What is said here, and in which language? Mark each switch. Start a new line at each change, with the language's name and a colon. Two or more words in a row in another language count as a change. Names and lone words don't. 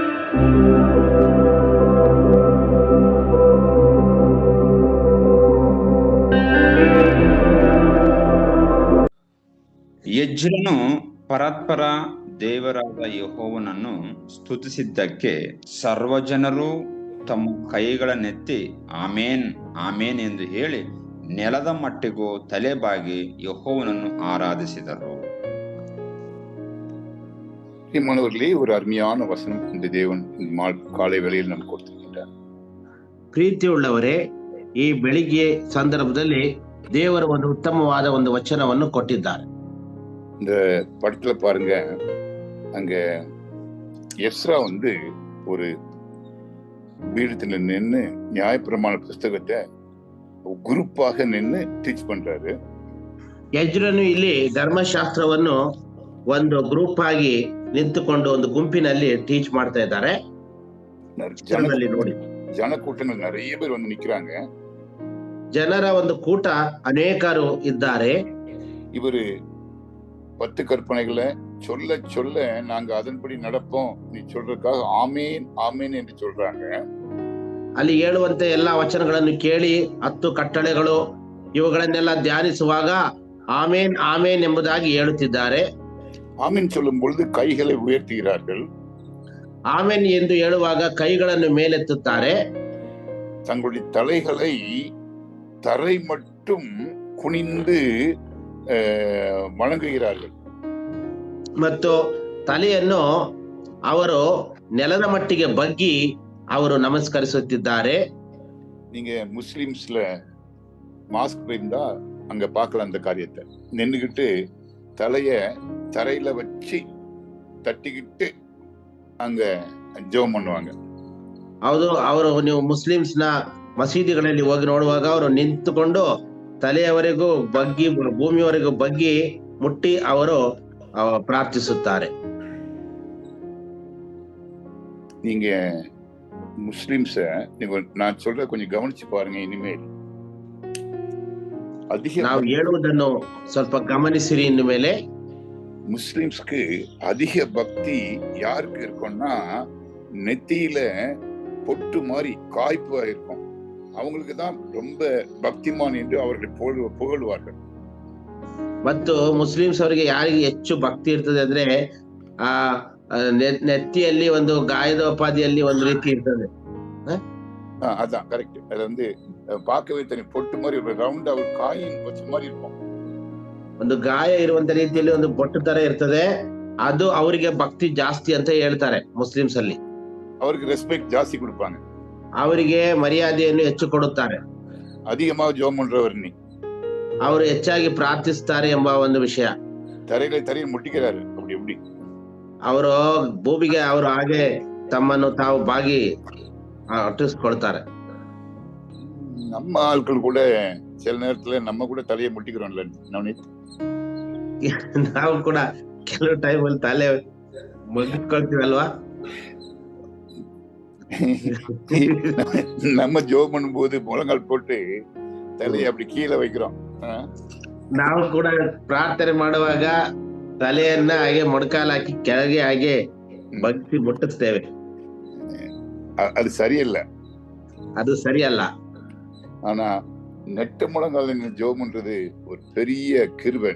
Kannada: ಎಜ್ರನು ಪರಾತ್ಪರ ದೇವರಾದ ಯೆಹೋವನನ್ನು ಸ್ತುತಿಸಿದ್ದಕ್ಕೆ ಸರ್ವಜನರು ತಮ್ಮ ಕೈಗಳನ್ನೆತ್ತಿ ಆಮೇನ್ ಆಮೇನ್ ಎಂದು ಹೇಳಿ ನೆಲದ ಮಟ್ಟಿಗೂ ತಲೆಬಾಗಿ ಯೆಹೋವನನ್ನು ಆರಾಧಿಸಿದರು.
Tamil: மாணவர்களே, ஒரு அருமையான வசனம் இந்த தேவன் காலை வேளையில் நமக்கு கொடுத்திருக்கின்றார்.
Kannada: ಪ್ರೀತಿಯುಳ್ಳವರೇ, ಈ ಬೆಳಿಗ್ಗೆ ಸಂದರ್ಭದಲ್ಲಿ ದೇವರು ಒಂದು ಉತ್ತಮವಾದ ಒಂದು ವಚನವನ್ನು ಕೊಟ್ಟಿದ್ದಾರೆ.
Tamil: இந்த படத்துல பாருங்க, அங்க எஸ்ரா ஒரு பீடத்துல நின்று நியாயப்பிரமாண புஸ்தகத்தை குரூப்பாக நின்று ಟೀಚ್ பண்றாரு.
Kannada: ಎಜ್ರನು ಇಲ್ಲಿ ಧರ್ಮಶಾಸ್ತ್ರವನ್ನು ಒಂದು ಗ್ರೂಪ್ ಆಗಿ ನಿಂತುಕೊಂಡು ಒಂದು ಗುಂಪಿನಲ್ಲಿ ಟೀಚ್ ಮಾಡ್ತಾ ಇದ್ದಾರೆ. ನೋಡಿ,
Tamil: ಜನಕೂಟದಲ್ಲಿ நிறைய பேர் நிக்கிறாங்க.
Kannada: ಜನರ ಒಂದು ಕೂಟ ಅನೇಕರು ಇದ್ದಾರೆ.
Tamil: இவரு 10 கற்பனைகளை சொல்ல சொல்ல நாங்க அதன்படி நடப்போம் நீ சொல்றதுக்காக ஆமேன் ஆமேன் என்று சொல்றாங்க.
Kannada: ಅಲ್ಲಿ ಹೇಳುವಂತೆ ಎಲ್ಲಾ ವಚನಗಳನ್ನು ಕೇಳಿ 10 ಕಟ್ಟಳೆಗಳು ಇವುಗಳನ್ನೆಲ್ಲ ಧ್ಯಾನಿಸುವಾಗ ಆಮೇನ್ ಆಮೇನ್ ಎಂಬುದಾಗಿ ಹೇಳುತ್ತಿದ್ದಾರೆ.
Tamil: ஆமேன் சொல்லும் பொழுது கைகளை உயர்த்துகிறார்கள்.
Kannada: ಆಮೇನ್ ಎಂದು ಹೇಳುವಾಗ ಕೈಗಳನ್ನು ಮೇಲೆತ್ತುತ್ತಾರೆ.
Tamil: தங்களுடைய தலைகளை தரை மட்டும் குனிந்து வணங்குகிறார்கள்.
Kannada: ಮತ್ತು ತಲೆಯನ್ನು ಅವರು ನೆಲದ ಮಟ್ಟಿಗೆ ಬಗ್ಗಿ ಅವರು ನಮಸ್ಕರಿಸುತ್ತಿದ್ದಾರೆ.
Tamil: நீங்க முஸ்லிம்ஸ்ல மாஸ்க் இருந்தா அங்க பார்க்கலாம் அந்த காரியத்தை. நின்னுகிட்டு தலைய தரையில வச்சு தட்டிக்கிட்டு அங்க ஜெபம் பண்ணுவாங்க.
Kannada: ಹೌದು, ಅವರು ನೀವು ಮುಸ್ಲಿಮ್ಸ್ ನ ಮಸೀದಿಗಳಲ್ಲಿ ಹೋಗಿ ನೋಡುವಾಗ ಅವರು ನಿಂತುಕೊಂಡು ತಲೆಯವರೆಗೂ ಬಗ್ಗಿ ಭೂಮಿಯವರೆಗೂ ಬಗ್ಗಿ ಮುಟ್ಟಿ ಅವರು ಪ್ರಾರ್ಥಿಸುತ್ತಾರೆ.
Tamil: நீங்க முஸ்லிம்ஸ நான் சொல்ற கொஞ்சம் கவனிச்சு பாருங்க. இனிமேல்
Kannada: ನಾವು ಹೇಳುವುದನ್ನು ಸ್ವಲ್ಪ ಗಮನಿಸಿರಿ. ಇನ್ನು ಮೇಲೆ
Tamil: முஸ்லிம்ஸ்க்கு அதிக பக்தி யாருக்கு இருக்கும்னா, நெத்தியில பொட்டு மாதிரி காய்ப்பு இருக்கும். அவங்களுக்கு தான் ரொம்ப பக்திமான் என்று அவர்கள் புகழ்வார்கள்.
Kannada: ಮತ್ತು ಮುಸ್ಲಿಮ್ಸ್ ಅವರಿಗೆ ಯಾರಿಗೆ ಹೆಚ್ಚು ಭಕ್ತಿ ಇರ್ತದೆ ಅಂದ್ರೆ ಆ ನೆತ್ತಿಯಲ್ಲಿ ಒಂದು ಗಾಯದೋಪಾದಿಯಲ್ಲಿ ಒಂದು ರೀತಿ ಇರ್ತದೆ.
Tamil: அதான் கரெக்ட். அது பார்க்கவே தனி பொட்டு மாதிரி ஒரு ரவுண்ட் ஒரு காயின் வச்ச மாதிரி இருக்கும்.
Kannada: ಒಂದು ಗಾಯ ಇರುವಂತ ರೀತಿಯಲ್ಲಿ ಒಂದು ಬೊಟ್ಟು ತರ ಇರ್ತದೆ. ಅದು ಅವರಿಗೆ ಭಕ್ತಿ ಜಾಸ್ತಿ ಅಂತ ಹೇಳ್ತಾರೆ ಮುಸ್ಲಿಮ್ಸ್ ಅಲ್ಲಿ. ಅವರಿಗೆ ರೆಸ್ಪೆಕ್ಟ್ ಜಾಸ್ತಿ ಕೊಡ್ಪಾங்க. ಅವರಿಗೆ ಮರ್ಯಾದೆಯನ್ನು ಹೆಚ್ಚು ಕೊಡುತ್ತಾರೆ.
Tamil: அதிகமாக ஜெபம் பண்றவர் நீ,
Kannada: ಅವರು ಹೆಚ್ಚಾಗಿ ಪ್ರಾರ್ಥಿಸುತ್ತಾರೆ ಎಂಬ ಒಂದು ವಿಷಯ.
Tamil: தரைய முட்டிக்கிறாரு. அப்படி எப்படி
Kannada: ಅವರು ಭೂಮಿಗೆ ಅವರು ಹಾಗೆ ತಮ್ಮನ್ನು ತಾವು ಬಾಗಿ ಅಟ್ಟಿಸ್ಕೊಳ್ತಾರೆ.
Tamil: நம்ம ஆட்கள் கூட சில நேரத்துல நம்ம கூட தலையை முட்டிக்கிறோம்ல நவನೀತ್.
Kannada: ನಾವು ಕೂಡ ಕೆಲವು ಟೈಮ್ ಅಲ್ಲಿ ತಲೆ ಮುಗಿಸ್ಕೊಳ್ತೀವಲ್ವಾ.
Tamil: நம்ம ஜெபம் பண்ணும்போது முழங்கால் போட்டு தலையை அப்படி கீழே வைக்கிறோம்.
Kannada: ನಾವು ಕೂಡ ಪ್ರಾರ್ಥನೆ ಮಾಡುವಾಗ ತಲೆಯನ್ನ ಹಾಗೆ ಮೊಣಕಾಲು ಹಾಕಿ ಕೆಳಗೆ ಹಾಗೆ ಬಗ್ಗಿ ಮುಟ್ಟಿಸ್ತೇವೆ.
Tamil: அது சரியல்ல,
Kannada: ಅದು ಸರಿಯಲ್ಲ.
Tamil: ஆனா நெட்ட முழங்கால ஜெபம் பண்றது ஒரு பெரிய கிருபை.